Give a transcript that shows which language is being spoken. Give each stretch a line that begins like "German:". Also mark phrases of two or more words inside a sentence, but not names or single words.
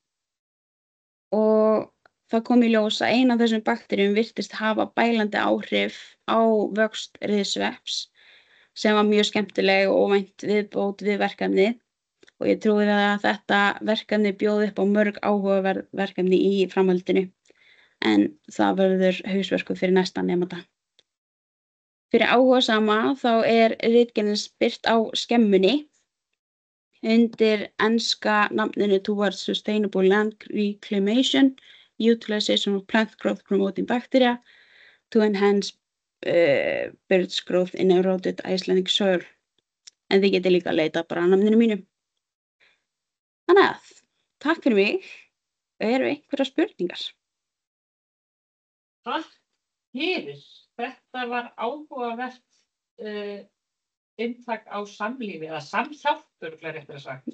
Icelandic: og það kom í ljós að ein af þessum bakteríum virtist hafa bælandi áhrif á vöxt riðsvepps sem var mjög skemmtileg og óvænt viðbót við verkefnið og ég trúi að þetta verkefni bjóði upp á mörg áhugaverð verkefni í framhaldinu en það verður hausverkur fyrir næsta nemanda. Fyrir áhugasama þá ritgerðin birt á skemmunni undir enska nafninu Towards Sustainable Land Reclamation, Utilization of Plant Growth Promoting Bacteria to Enhance Birds Growth in Eroded Icelandic Soil. En þið getið líka að leita bara að nafninu mínu. Þannig að, takk fyrir mig. Eru einhverjar spurningar? Takk fyrir. Þetta var áhugavert inntak á samlífi eða samhjálp réttir að sagt.